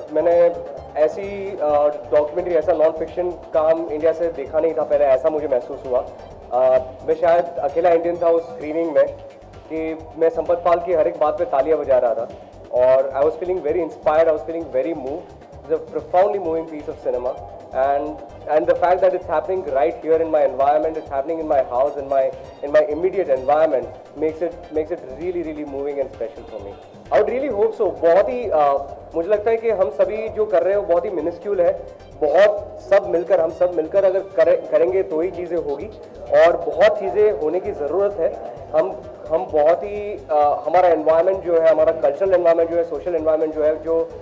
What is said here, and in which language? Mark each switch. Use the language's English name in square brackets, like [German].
[Hindi] मैंने ऐसी डॉक्यूमेंट्री, ऐसा नॉन फिक्शन काम इंडिया से देखा नहीं था पहले, ऐसा मुझे महसूस हुआ। मैं शायद अकेला इंडियन था उस स्क्रीनिंग में कि मैं संपत पाल की हर एक बात पे तालियां बजा रहा था और [English] I was feeling very inspired, I was feeling very moved. It's a profoundly moving piece of cinema, and the fact that it's happening right here in my environment, it's happening in my house, in my immediate environment, makes it really moving and special for me. I would really hope so. [Hindi] बहुत ही मुझे लगता है कि हम सभी जो कर रहे हैं वो बहुत ही मिनिस्क्यूल है। हम सब मिलकर अगर करेंगे तो ही चीज़ें होगी और बहुत चीज़ें होने की ज़रूरत है। हम बहुत ही हमारा एनवायरनमेंट जो है, हमारा कल्चरल एनवायरनमेंट जो है, सोशल एनवायरनमेंट जो है, जो